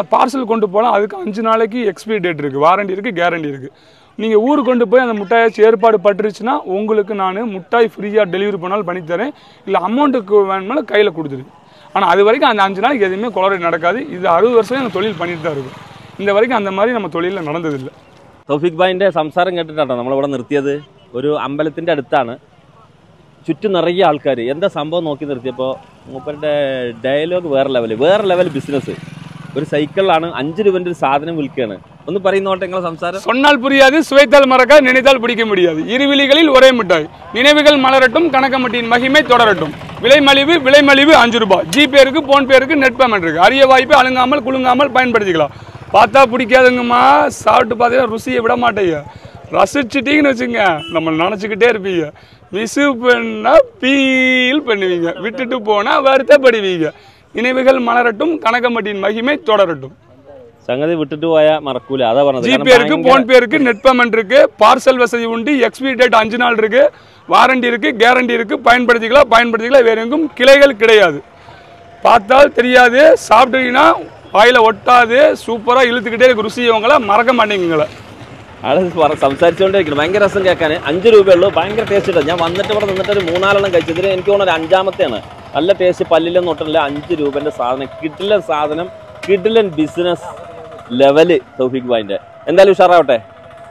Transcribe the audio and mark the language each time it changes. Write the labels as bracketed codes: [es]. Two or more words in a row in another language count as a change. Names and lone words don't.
[ta] பார்சல் கொண்டு போகலாம், அதுக்கு 5 நாளைக்கு [en] expiry date [ta] இருக்குது, வாரண்டி இருக்குது, கேரண்டி இருக்குது. நீங்கள் ஊருக்கு கொண்டு போய் அந்த முட்டாயாச்சும் ஏற்பாடு பட்டுருச்சுன்னா உங்களுக்கு நான் முட்டாய் ஃப்ரீயாக டெலிவரி பண்ணாலும் பண்ணித்தரேன், இல்லை அமௌண்ட்டுக்கு வேணுமாலும் கையில் கொடுத்துருங்க. ஆனால் அது வரைக்கும் அந்த 5 நாளைக்கு எதுவுமே கொலரேட் நடக்காது. இது 60 வருஷம் எங்கள் தொழில் பண்ணிட்டு தான் இருக்கும். இந்த വரைக்கும் அந்த மாதிரி நம்ம தொழிலில் நடந்ததில்லை. [ml] തൗഫീഖ് ഭായിൻ്റെ സംസാരം കേട്ടിട്ടാണ് നമ്മളിവിടെ നിർത്തിയത്. ഒരു അമ്പലത്തിൻ്റെ അടുത്താണ്, ചുറ്റും നിറയെ ആൾക്കാർ. എന്താ സംഭവം നോക്കി നിർത്തിയപ്പോൾ മൂപ്പരുടെ ഡയലോഗ് വേറെ [en] level business. [ml] ഒരു സൈക്കിളിലാണ് 5 രൂപൻ്റെ ഒരു സാധനം വിൽക്കുകയാണ്. ഒന്ന് പറയുന്നോട്ടെ നിങ്ങളെ സംസാരം. [ta] சொன்னால் புரியாது, சுவைத்தால் மறக்காது, நினைத்தால் பிடிக்க முடியாது. இருவிழிகளில் ஒரே மிட்டாய். நினைவுகள் மலரட்டும், கணக்கம்பட்டியின் மகிமை தொடரட்டும். விலை மலிவு 5 ரூபாய். ஜிபே இருக்கு, போன்பே இருக்கு, [en] net payment [ta] இருக்கு. அரிய வாய்ப்பை அழுங்காமல் குலுங்காமல் பயன்படுத்திக்கலாம். பார்த்தா பிடிக்காதுங்கம்மா, சாப்பிட்டு பார்த்தீங்கன்னா ருசியை விட மாட்டேங்க. ரசிச்சுட்டீங்கன்னு வச்சுங்க, நம்ம நினச்சிக்கிட்டே இருப்பீங்க. மிஸ் பண்ணா ஃபீல் பண்ணுவீங்க, விட்டுட்டு போனால் வருத்தப்படுவீங்க. நினைவுகள் மலரட்டும், கணக்கம்பட்டியின் மகிமை தொடரட்டும். [ml] സംഗതി വിട്ടിട്ട് പോയാൽ മറക്കൂല, അതാ പറഞ്ഞത്. [ta] ஜிபே இருக்கு, போன்பே இருக்கு, [en] net payment [ta] இருக்கு, பார்சல் வசதி உண்டு, [en] expiry date [ta] 5 நாள் இருக்கு, வாரண்டி இருக்கு, கேரண்டி இருக்கு, பயன்படுத்திக்கலாம். வேற எங்கும் கிளைகள் கிடையாது. பார்த்தால் தெரியாது, சாப்பிட்டீங்கன்னா வாயில ஒட்டாது, சூப்பரா இழுத்துக்கிட்டே இருக்கு. ருசியவங்களை மறக்க மாட்டேங்குங்கள. [ml] ആള് സംസാരിച്ചുകൊണ്ടിരിക്കണം, ഭയങ്കര രസം കേൾക്കാൻ. 5 രൂപയുള്ളൂ, ഭയങ്കര ടേസ്റ്റ് ഉണ്ട്. ഞാൻ വന്നിട്ട് ഇവിടെ നിന്നിട്ട് ഒരു 4-6 കഴിച്ചതിന് എനിക്ക് തോന്നുന്നു 5-ാമത്തെയാണ്. നല്ല ടേസ്റ്റ്, പല്ലിലൊന്നും ഒട്ടില്ല. 5 രൂപൻ്റെ സാധനം, കിടിലൻ സാധനം, കിടിലൻ [en] business level [ml] തൗഫീഖ് ഭായിൻ്റെ. എന്തായാലും ഉഷാറാവട്ടെ.